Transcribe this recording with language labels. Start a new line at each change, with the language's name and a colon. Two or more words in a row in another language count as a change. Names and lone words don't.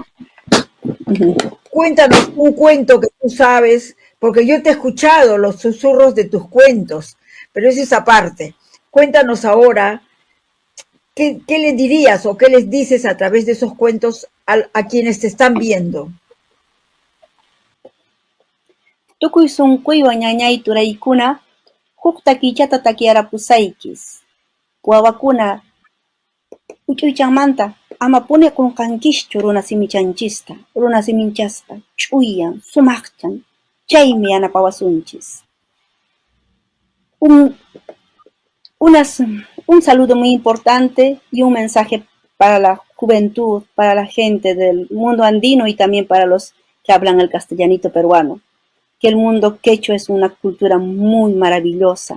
Spanish: Cuéntanos un cuento que tú sabes, porque yo te he escuchado los susurros de tus cuentos, pero es esa parte. Cuéntanos ahora, ¿qué le dirías o qué les dices a través de esos cuentos a quienes te están viendo?
Quechua: Tukuy sunquywan ñañay turaykuna huk takillata takiarapusaykis. Wawakuna huch'uychanmanta ama punikunqankischu runa siminchasta ch'uyan, sumaqchan, chaymi yanapawasunchis.
Spanish: Un saludo muy importante y un mensaje para la juventud, para la gente del mundo andino y también para los que hablan el castellanito peruano. Que el mundo quechua es una cultura muy maravillosa.